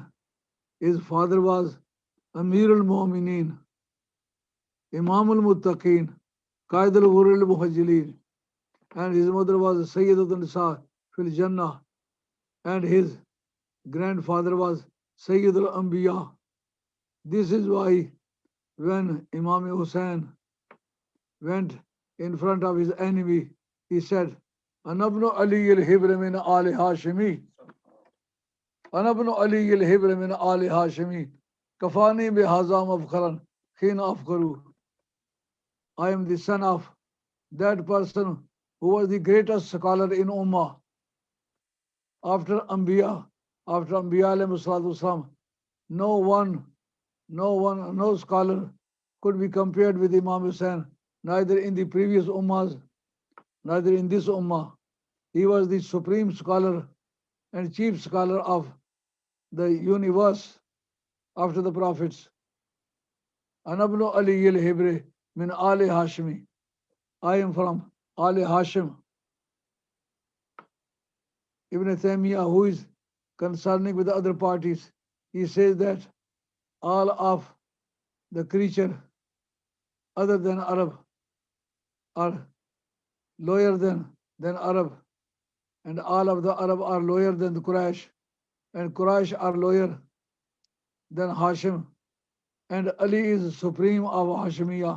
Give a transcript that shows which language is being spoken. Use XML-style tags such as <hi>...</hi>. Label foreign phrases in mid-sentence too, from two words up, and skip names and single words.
<en>His father was</en> <ar>أمير المؤمنين، إمام المتقين, قائد الغر المحجلين, and his mother was سيدة النساء في الجنة, and his grandfather was سيد الأنبياء.</ar> <en>This is why when Imam Hussain went in front of his enemy, he said,</en> <ar>أنا ابن علي الحبر من آل هاشمي. أنا ابن علي الحبر من آل هاشمي. كفاني بهذا مفخراً حين أفخر.</ar> <en>I am the son of that person who was the greatest scholar in Ummah. After</en> <ar>أنبياء عليه الصلاة والسلام,</ar> <en>no scholar could be compared with Imam Hussain, neither in the previous Ummahs, neither in this Ummah. He was the supreme scholar and chief scholar of the universe after the prophets.</en> <ar>أنا ابن علي الحبر من آل هاشمي.</ar> <en>I am from Ali Hashim. Ibn Taymiyyah, who is concerning with the other parties, he says that all of the creature other than Arab are lower than Arab, and all of the Arab are lower than the Quraysh, and Quraysh are lower than Hashim, and Ali is supreme of Hashimiyah.</en>